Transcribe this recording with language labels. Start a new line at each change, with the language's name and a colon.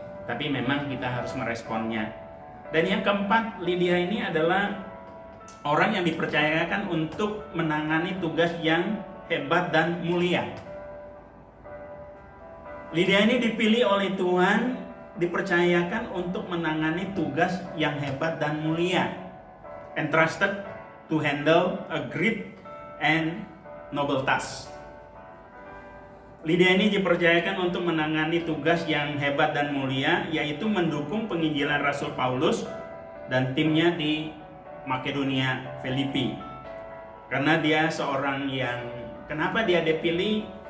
Indonesian: Tapi memang kita harus meresponnya. Dan yang keempat, Lydia ini adalah orang yang dipercayakan untuk menangani tugas yang hebat dan mulia. Lydia ini dipilih oleh Tuhan, dipercayakan untuk menangani tugas yang hebat dan mulia.
English: Entrusted to handle a great and noble task.
Indonesian: Lydia ini dipercayakan untuk menangani tugas yang hebat dan mulia, yaitu mendukung penginjilan Rasul Paulus dan timnya di Makedonia, Filipi. Karena dia seorang yang, kenapa dia dipilih?